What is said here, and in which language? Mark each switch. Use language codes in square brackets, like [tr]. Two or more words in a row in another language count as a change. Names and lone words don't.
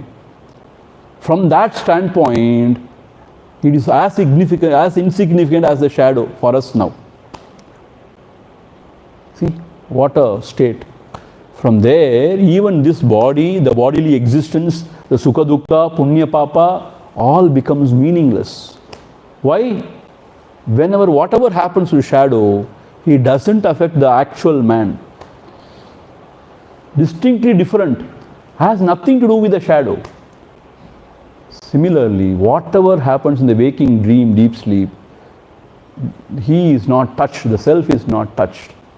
[en] From that standpoint, it is as significant, as insignificant as the shadow for us now. See, what a state. From there, even this body, the bodily existence, the [sa] sukha dukkha, punya papa, [en] all becomes meaningless. Why? Whatever happens to shadow, it doesn't affect the actual man. Distinctly different, has nothing to do with the shadow. Similarly, whatever happens in the waking dream, deep sleep, he is not touched, the self is not touched.